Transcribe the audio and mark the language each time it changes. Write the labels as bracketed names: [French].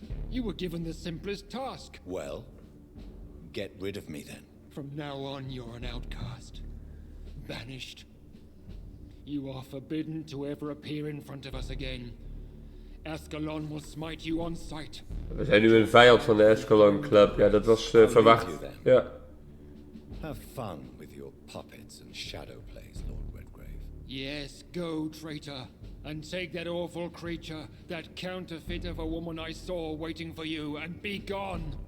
[English] You were given the simplest task. Well, get rid of me then. From now on, you're an outcast. Banished. You are forbidden to ever appear in front of us again. Ascalon will smite you on sight. [Dutch] We zijn nu een vijand van de Ascalon Club. Ja, dat was verwacht. Ja. [English] Have fun with your puppets and shadow plays, Lord Redgrave. Yes, go, traitor. And take that awful creature, that counterfeit of a woman I saw waiting for you, and be gone.